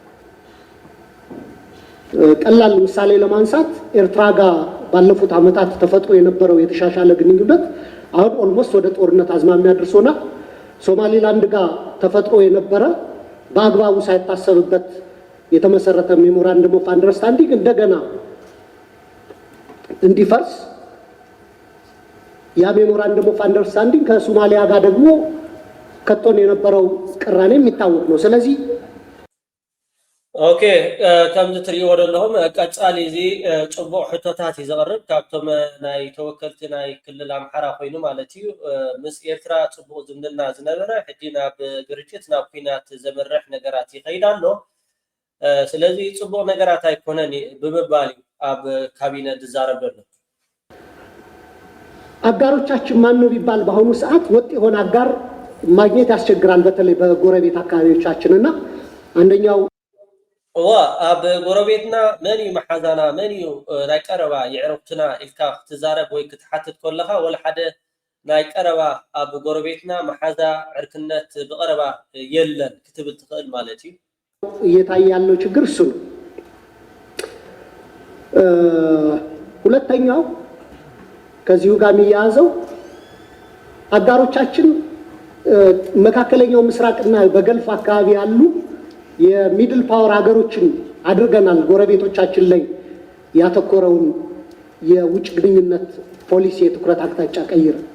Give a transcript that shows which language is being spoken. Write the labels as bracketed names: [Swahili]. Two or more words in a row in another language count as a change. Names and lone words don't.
[Amharic] ቀላል ምሳሌ ለማንሳት ኤርትራ ጋር ባለፉት ዓመታት ተፈጥሮ የነበረው የተሻሻለ ግንኙነት አሁን ኦልሞስት ወደ ጦርነት አዝማሚያ ደርሶናል። ሶማሊላንድ ጋር ተፈጥሮ የነበረ በአግባቡ ሳይታሰብበት የተመሰረተ [English] memorandum of understanding [Amharic] እንደገና እንዲፈርስ ያ [English] memorandum of understanding [Amharic] ከሶማሊያ ጋር ደግሞ ከቶን የነበረው ቅራኔ የሚታወቅ ነው። ስለዚህ [Tigrinya] ኦኬ ከምዚ ትሪእዎ ዘለኹም ቀጻሊ እዚ ፅቡቅ ሕቶታት እዩ ዘቕርብ ካብቶም ናይ ተወከልቲ ናይ ክልል ኣምሓራ ኮይኑ ማለት እዩ ምስ ኤርትራ ፅቡቅ ዝምድና ዝነበረ ሕጂ ናብ ግርጭት ናብ ኩናት ዘመርሕ ነገራት ይኸይድ ኣሎ። ስለዚ ፅቡቅ ነገራት ኣይኮነን ብምባል እዩ ኣብ ካቢነ ዝዛረብ ዘሎ። [Amharic] አጋሮቻችን ማን ነው ቢባል በአሁኑ ሰዓት ወጥ የሆነ አጋር ማግኘት ያስቸግራል። በተለይ በጎረቤት አካባቢዎቻችንና አንደኛው [Tigrinya] ኣብ ጎረቤትና መን እዩ መሓዛና መን እዩ ናይ ቀረባ ይዕረፍትና ኢልካ ክትዛረብ ወይ ክትሓትት ከለካ ወላ ሓደ ናይ ቀረባ ኣብ ጎረቤትና መሓዛ ዕርክነት ብቀረባ የለን ክትብል ትኽእል ማለት እዩ። [Amharic] እየታየ ያለው ችግር እሱ ነው። ሁለተኛው ከዚሁ ጋር የሚያያዘው አጋሮቻችን መካከለኛው ምስራቅና በገልፍ አካባቢ ያሉ [English] middle power [Amharic] ሀገሮችን አድርገናል ጎረቤቶቻችን ላይ ያተኮረውን የውጭ ግንኙነት ፖሊሲ የትኩረት አቅጣጫ ቀይረ